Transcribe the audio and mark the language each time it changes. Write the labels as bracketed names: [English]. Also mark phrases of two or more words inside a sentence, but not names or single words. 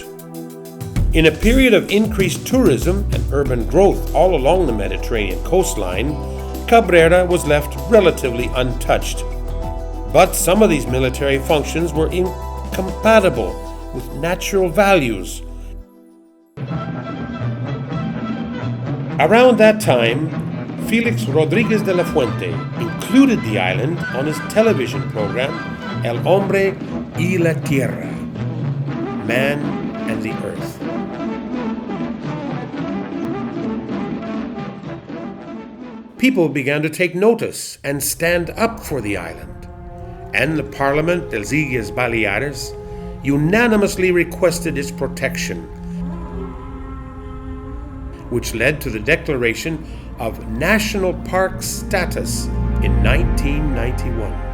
[English] In a period of increased tourism and urban growth all along the Mediterranean coastline, Cabrera was left relatively untouched. But some of these military functions were incompatible with natural values. Around that time, Felix Rodriguez de la Fuente included the island on his television program El Hombre y la Tierra, Man and the Earth. People began to take notice and stand up for the island, and the Parliament de las Islas Baleares unanimously requested its protection, which led to the declaration of national park status in 1991.